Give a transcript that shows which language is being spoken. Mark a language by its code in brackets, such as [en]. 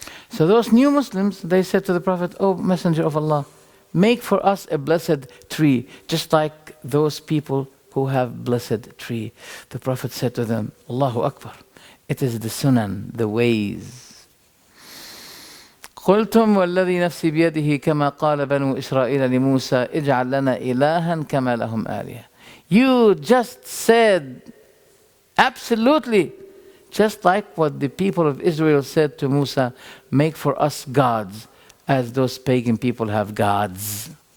[en] So those new Muslims, they said to the Prophet, "Oh Messenger of Allah, make for us a blessed tree, just like those people who have blessed tree." The Prophet said to them, "Allahu Akbar, it is the sunan, the ways. [ar] قلتم والذي نفسي بيده كما قال بنو إسرائيل لموسى اجعل لنا إلها كما لهم آلهة." [en] You just said, absolutely, just like what the people of Israel said to Musa, make for us gods as those pagan people have gods.